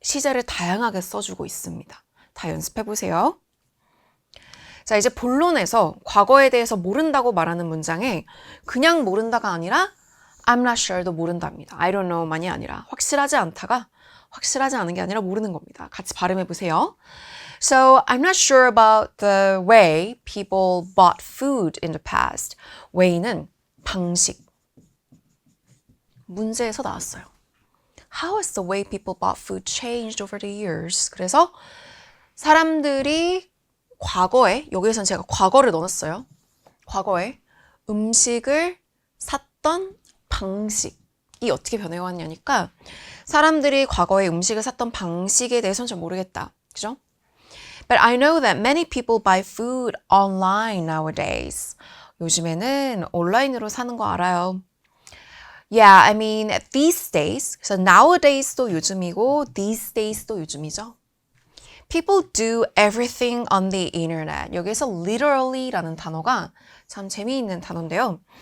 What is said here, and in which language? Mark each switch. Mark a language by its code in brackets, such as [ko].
[ko] 시제를 다양하게 써주고 있습니다. 다 연습해보세요. 자, 이제 본론에서 과거에 대해서 모른다고 말하는 문장에 그냥 모른다가 아니라 [en] I'm not sure [ko] 도 모른답니다. [en] I don't know [ko] 만이 아니라 확실하지 않다가 확실하지 않은 게 아니라 모르는 겁니다. 같이 발음해보세요. [en] So, I'm not sure about the way people bought food in the past. [ko] way는 방식. 문제에서 나왔어요. [en] How has the way people bought food changed over the years? [ko] 그래서 사람들이 과거에, 여기에선 제가 과거를 넣어놨어요. 과거에 음식을 샀던 방식. 어떻게 변해왔냐니까 사람들이 과거에 음식을 샀던 방식에 대해서는 잘 모르겠다. 그죠? [en] But I know that many people buy food online nowadays. [ko] 요즘에는 온라인으로 사는 거 알아요. [en] Yeah, I mean these days. [ko] 그래서 nowadays도 요즘이고 these days도 요즘이죠. [en] People do everything on the internet. [ko] 여기에서 literally라는 단어가 참 재미있는 단어인데요.